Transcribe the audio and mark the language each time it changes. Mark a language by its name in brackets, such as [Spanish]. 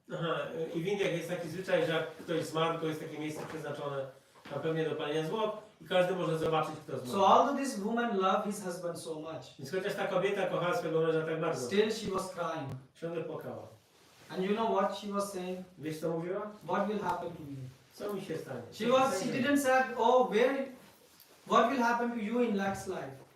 [Polish] Aha, i w Indiach jest taki zwyczaj, że jak ktoś zmarł, to jest takie miejsce przeznaczone na pewnie do palenia zwłok i każdy może zobaczyć, kto zmarł. [English] So although this woman loved his husband so much, [Polish] Więc chociaż ta kobieta kochała swojego męża tak bardzo, [English] still she was crying. [Polish] ciągle płakała. [English] And you know what she was saying? [Polish] Wiesz co mówiła? [English] What will happen to me? [Polish] Co mi się stanie? [English] She didn't say, oh, what will happen to you in next life?